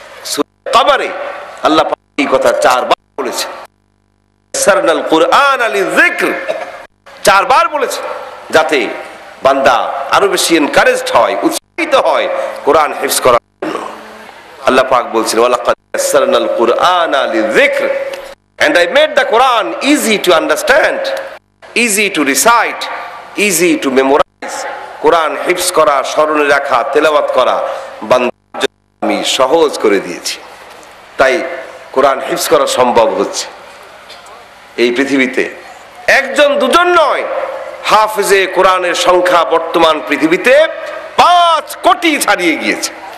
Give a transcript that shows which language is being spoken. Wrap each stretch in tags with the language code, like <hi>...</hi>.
<bn>সূরা কবরে আল্লাহ পাক এই কথা 4 বার বলেছেন।</bn> <ar>ইয়াসসারনাল কুরআনা লিযিকর</ar> <bn>4 বার বলেছেন, যাতে বান্দা আরো বেশি এনকারেজড হয়, উৎসাহিত হয় কোরআন হিফজ করার জন্য। আল্লাহ পাক বলছেন</bn> <ar>ওয়ালাকাদ ইয়াসসারনাল কুরআনা লিযিকর,</ar> <en>and I made the Quran easy to understand, easy to recite, easy to memorize,</en> <bn>কোরআন হিফজ করা, স্মরণে রাখা, তেলাওয়াত করা বান্দার জন্য আমি সহজ করে দিয়েছি। তাই কোরআন হিফজ করা সম্ভব হচ্ছে। এই পৃথিবীতে একজন দুজন নয়, হাফেজে কোরআনের সংখ্যা বর্তমান পৃথিবীতে 5 কোটি ছাড়িয়ে গিয়েছে।</bn>